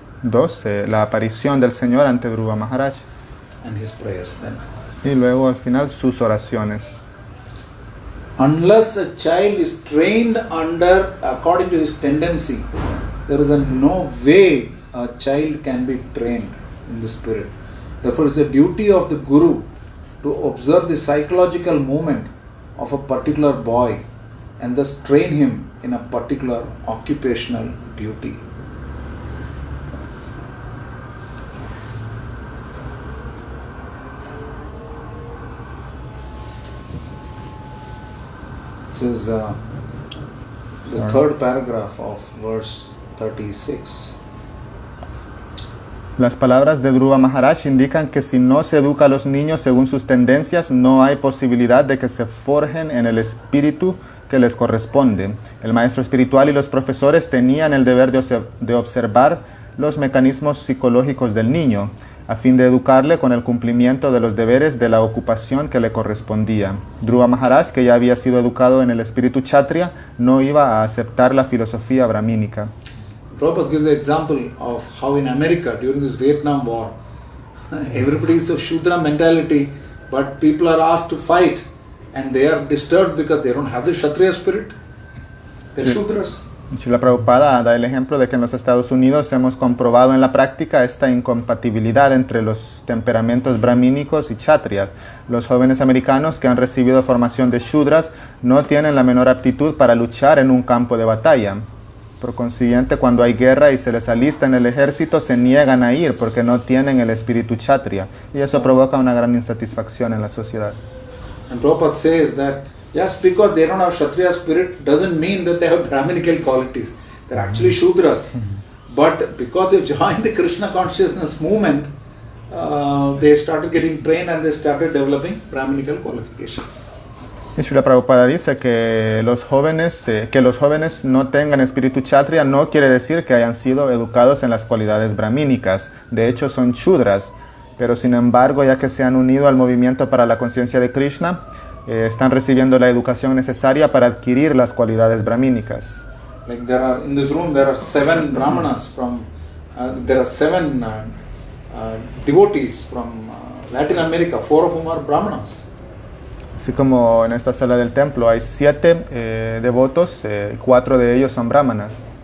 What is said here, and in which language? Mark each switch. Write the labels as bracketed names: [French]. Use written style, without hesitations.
[Spanish] 2, la aparición del Señor ante Dhruva Maharaj. [English] and his prayers. Then, [Spanish] Y luego al final sus oraciones. [English] unless a child is trained according to his tendency, there is no way a child can be trained in the spirit. Therefore, it's the duty of the Guru to observe the psychological movement of a particular boy and thus train him in a particular occupational duty. This is the third paragraph of verse 36. [Spanish] Las palabras de Dhruva Maharaj indican que si no se educa a los niños según sus tendencias, no hay posibilidad de que se forjen en el espíritu que les corresponde. El maestro espiritual y los profesores tenían el deber de observar los mecanismos psicológicos del niño, a fin de educarle con el cumplimiento de los deberes de la ocupación que le correspondía. Dhruva Maharaj, que ya había sido educado en el espíritu kshatriya, no iba a aceptar la filosofía brahmínica. [English] Prabhupada gives the example of how in America during this Vietnam War, everybody is of Shudra mentality, but people are asked to fight and they are disturbed because they don't have the Kshatriya spirit. They're Shudras. [Spanish] Srila Prabhupada da el ejemplo de que en los Estados Unidos hemos comprobado en la práctica esta incompatibilidad entre los temperamentos brahmínicos y kshatriyas. Los jóvenes americanos que han recibido formación de Shudras no tienen la menor aptitud para luchar en un campo de batalla. Por consiguiente, cuando hay guerra y se les alista en el ejército, se niegan a ir porque no tienen el espíritu kshatriya. Y eso provoca una gran insatisfacción en la sociedad. [English] And Prabhupada says that just because they don't have Kshatriya spirit doesn't mean that they have Brahminical qualities. They're actually Shudras. But because they've joined the Krishna consciousness movement, they started getting trained and they started developing Brahminical qualifications. [Spanish] Y Srila Prabhupada dice que los jóvenes no tengan espíritu kshatriya no quiere decir que hayan sido educados en las cualidades brahmínicas. De hecho, son Shudras. Pero sin embargo, ya que se han unido al movimiento para la conciencia de Krishna, están recibiendo la educación necesaria para adquirir las cualidades brahmínicas. [English] Like in this room there are 7 brahmanas from, there are 7 devotees from Latin America, 4 of whom are brahmanas. [Spanish] Así como en esta sala del templo hay 7 devotos, 4 de ellos son brahmanas.